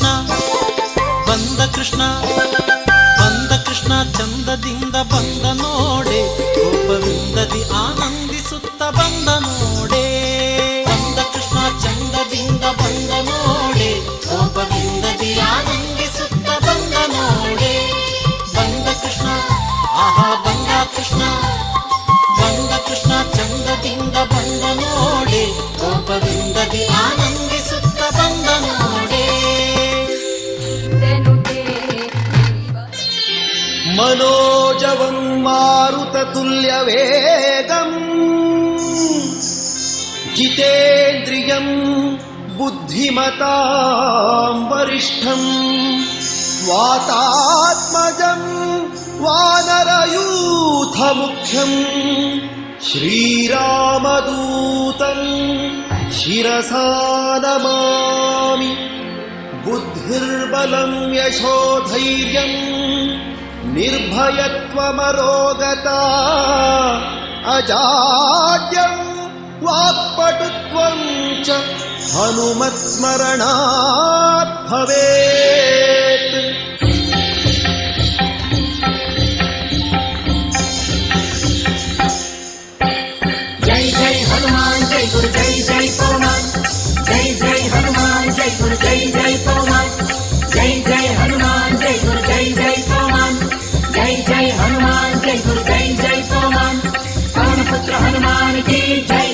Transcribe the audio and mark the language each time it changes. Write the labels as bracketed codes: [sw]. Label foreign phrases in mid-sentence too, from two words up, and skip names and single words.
[kn] ಬಂದ ಕೃಷ್ಣ ಬಂದ ಕೃಷ್ಣ ಚಂದದಿಂದ ಬಂದ ನೋಡೆ ಗೋಪವೃಂದದಿ ಆನಂದಿಸುತ್ತ ಬಂದ ನೋಡೆ ಬಂದ ಕೃಷ್ಣ ಚಂದದಿಂದ ಬಂದ ನೋಡೆ ಗೋಪವೃಂದದಿ ಆನಂದಿಸುತ್ತ ಬಂದ ನೋಡೆ ಬಂದ ಕೃಷ್ಣ ಆಹಾ ಬಂದ ಕೃಷ್ಣ ಬಂದ ಕೃಷ್ಣ ಚಂದದಿಂದ ಬಂದ ನೋಡೆ ಗೋಪವೃಂದದಿ ಆನಂದಿಸುತ್ತ ಬಂದ ನೋಡೆ [sa] മനോജവം മാരുതതുല്യവേഗം ജിതേന്ദ്രിയം ബുദ്ധിമതാം വരിഷ്ഠം വാതാത്മജം വാനരയൂഥമുഖ്യം ശ്രീരാമദൂതം ശിരസാ നമാമി ബുദ്ധിർബലം യശോധൈര്യം ನಿರ್ಭಯತ್ವಮರೋಗತಾ ಅಜಾಡ್ಯಂ ವಾಕ್ಪಟುತ್ವಂ ಚ ಹನುಮತ್ಸ್ಮರಣಾತ್ ಭವೇತ್. [hi] जय जय हनुमान जय गुरु जय जय पवमान जय जय हनुमान जय गुरु जय जय पवमान जय जय हनुमान जय गुरु जय जय पवमान जय जय हनुमान जय गुरु जय जय पवमान पवन पुत्र हनुमान की जय.